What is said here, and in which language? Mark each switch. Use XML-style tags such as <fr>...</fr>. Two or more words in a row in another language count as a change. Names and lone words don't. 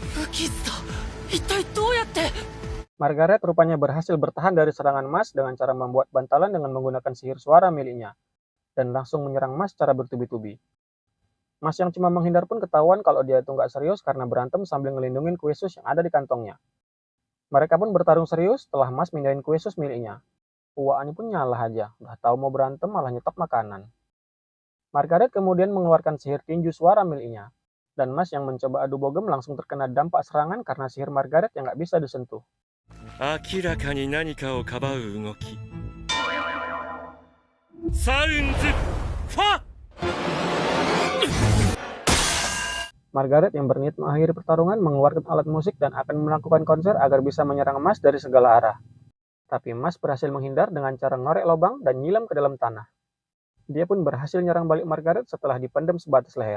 <ja>キズだ。一体どうやって。</ja> <id>Margaret rupanya berhasil bertahan dari serangan Mas dengan cara membuat bantalan dengan menggunakan sihir suara miliknya, dan langsung menyerang Mas secara bertubi-tubi. Mas yang cuma menghindar pun ketahuan kalau dia itu nggak serius karena berantem sambil ngelindungin kue sus yang ada di kantongnya. Mereka pun bertarung serius setelah Mas mindahin kue sus miliknya. Uwaannya pun nyalah aja, udah tahu mau berantem malah nyetok makanan. Margaret kemudian mengeluarkan sihir tinju suara miliknya, dan Mas yang mencoba adu bogem langsung terkena dampak serangan karena sihir Margaret yang nggak bisa disentuh.</id> <ja>明らかに何かをかばう動き。サウンズファ。</ja> <id>Margaret yang berniat mengakhiri pertarungan mengeluarkan alat musik dan akan melakukan konser agar bisa menyerang Mas dari segala arah. Tapi Mas berhasil menghindar dengan cara ngorek lubang dan nyilam ke dalam tanah. Dia pun berhasil nyerang balik Margaret setelah dipendam sebatas leher.</id>